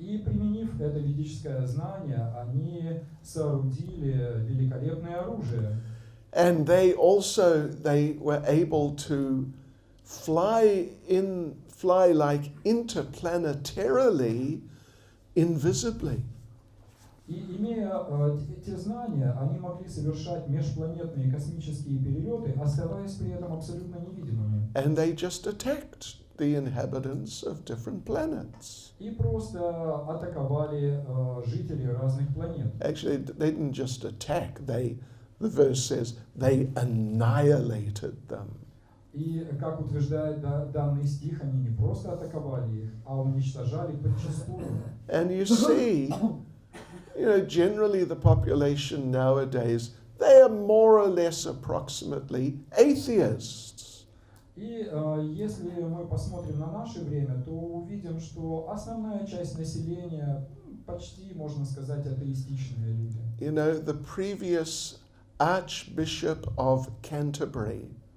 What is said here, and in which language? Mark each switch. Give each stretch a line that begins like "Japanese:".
Russian: И применив это ведическое знание, они соорудили великолепное оружие.
English: And they were able to fly like interplanetarily, invisibly.
Russian: И имея те знания, они могли совершать межпланетные космические перелеты, оставаясь при этом абсолютно невидимыми.
English: And they just attacked the inhabitants of different planets.
Russian: И просто атаковали жителей разных планет.
English: Actually, they didn't just attack, the verse says, they annihilated them.
Russian: И, как утверждает данный стих, они не просто атаковали их, а уничтожали подчистую.
English: And you see, generally the population nowadays, they are more or less approximately atheists.
Russian: И если мы посмотрим на наше время, то увидим, что основная часть населения почти, можно сказать, атеистичные люди.
English: The previous Archbishop of Canterbury,